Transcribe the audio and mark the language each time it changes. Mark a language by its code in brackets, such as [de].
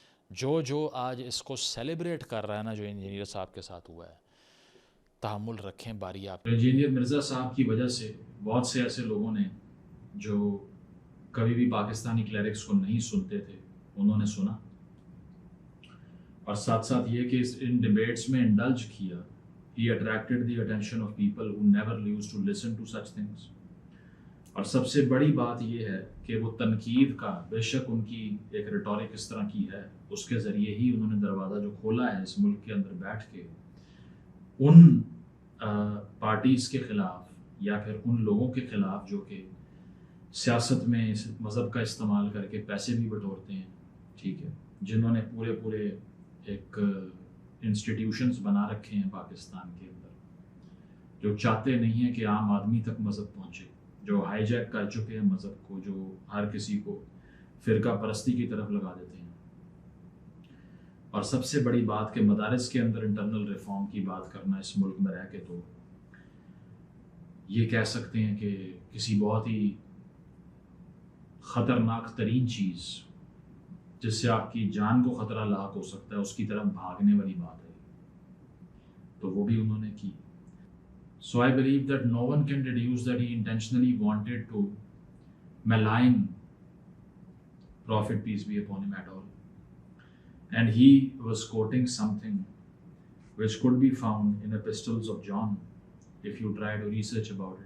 [ur] جو آج اس کو سیلیبریٹ کر رہا ہے نا، جو انجینئر صاحب کے ساتھ ہوا ہے، تحمل رکھیں، باری آپ. انجینئر مرزا صاحب کی وجہ سے بہت سے ایسے لوگوں نے جو کبھی بھی پاکستانی کلیرکس کو نہیں سنتے تھے، انہوں نے سنا، اور ساتھ ساتھ یہ کہ ان ڈیبیٹس میں انڈلج کیا. [en] He attracted the attention of people who never used to listen to such things. [ur] اور سب سے بڑی بات یہ ہے کہ وہ تنقید کا، بے شک ان کی ایک ریٹورک اس طرح کی ہے، اس کے ذریعے ہی انہوں نے دروازہ جو کھولا ہے اس ملک کے اندر بیٹھ کے ان پارٹیز کے خلاف یا پھر ان لوگوں کے خلاف جو کہ سیاست میں اس مذہب کا استعمال کر کے پیسے بھی بٹورتے ہیں، ٹھیک ہے، جنہوں نے پورے ایک انسٹیٹیوشنز بنا رکھے ہیں پاکستان کے اندر، جو چاہتے نہیں ہیں کہ عام آدمی تک مذہب پہنچے، جو ہائی جیک کر چکے ہیں مذہب کو، جو ہر کسی کو فرقہ پرستی کی طرف لگا دیتے ہیں. اور سب سے بڑی بات کہ مدارس کے اندر انٹرنل ریفارم کی بات کرنا اس ملک میں رہ کے، تو یہ کہہ سکتے ہیں کہ کسی بہت ہی خطرناک ترین چیز جس سے آپ کی جان کو خطرہ لاحق ہو سکتا ہے اس کی طرف بھاگنے والی بات ہے، تو وہ بھی انہوں نے کی. [en] So I believe that no one can deduce that he intentionally wanted to malign Prophet peace be upon him at all. And he was quoting something which could be found in Epistles of John if you try to research about it.